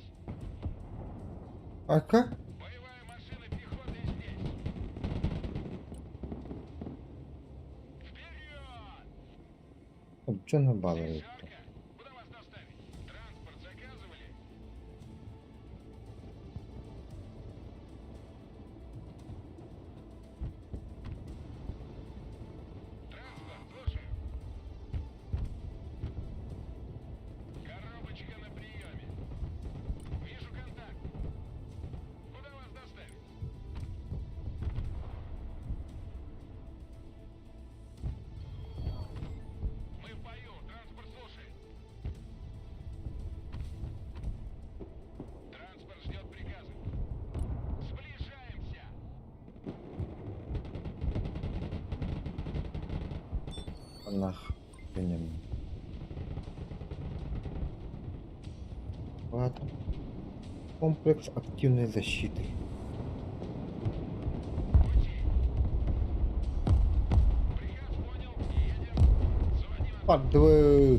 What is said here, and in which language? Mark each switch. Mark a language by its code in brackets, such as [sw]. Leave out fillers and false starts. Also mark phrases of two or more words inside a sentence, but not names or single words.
[tr] Arka. [ru] Боевая машина пехоты здесь. Вперед! [tr] Canı bağlı. [ru] Жарко. Куда вас доставить? Транспорт заказывали? Транспорт, слушаю. Коробочка на приеме. Вижу контакт. Куда вас доставить? Мы в бою. Транспорт слушает. Транспорт ждет приказа. Сближаемся. [tr] Allah benim. [ru] Вот. Комплекс активной защиты. Пути. Приказ понял. Едем. Заводи мотор. Подвыд.